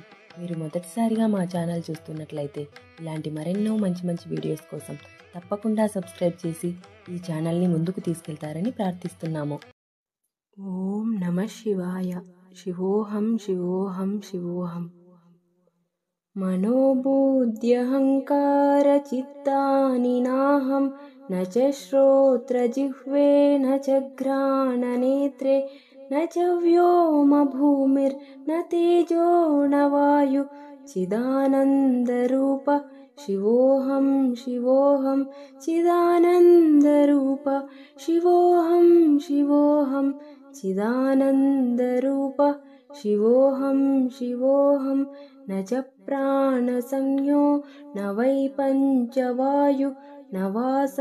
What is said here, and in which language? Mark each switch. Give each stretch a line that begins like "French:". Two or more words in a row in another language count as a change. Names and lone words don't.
Telugu: మీరు మొదటిసారిగా మా ఛానల్ చూస్తున్నట్లయితే ఇలాంటి మరెన్నో మంచి మంచి వీడియోస్ కోసం తప్పకుండా సబ్స్క్రైబ్ చేసి ఈ ఛానల్ని ముందుకు తీసుకెళ్తారని ప్రార్థిస్తున్నాము.
Sanskrit: ఓం నమ శివాయ. శివోహం శివోహం శివోహం. మనోబుద్ధ్యహంకార చిత్తాని నాహం न च श्रोत्रजिह्वे न च घ्राणनेत्रे न च व्योमभूमिर्न तेजो न वायु चिदानन्दरूप शिवोऽहं शिवोऽहं चिदानन्दरूप शिवोऽहं शिवोऽहं चिदानन्दरूप शिवोऽहं शिवोऽहं न च प्राणसंज्ञो न वै पञ्चवायु न वा